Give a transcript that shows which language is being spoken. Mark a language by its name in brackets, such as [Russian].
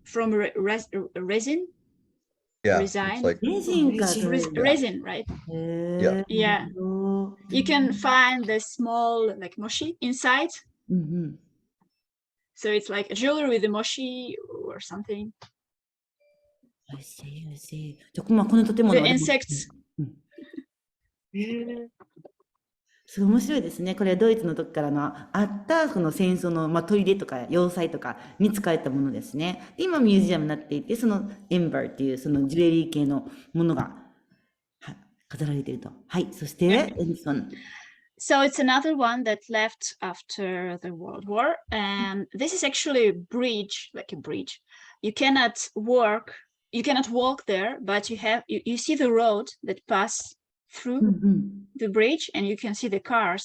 [English] From resin. Yeah, Resin. it's like Resin, right? Yeah. Yeah. You can find the small like mochi inside. So it's like a jewelry with a mochi or something. I see, I see. [Japanese] じゃあ、まあ、この建物は [English] The insects. [Japanese] すごい面白いですね。これはドイツの時からのあったその戦争の、まあ、砦とか要塞とかに使えたものですね。で今ミュージアムになっていて、そのエンバーっていうそのジュエリー系のものが飾られていると。はい。そして、 [English] So it's another one that left after the World War. And this is actually a bridge, like a bridge. You cannot walk there, but you see the road that pass through the bridge and you can see the cars.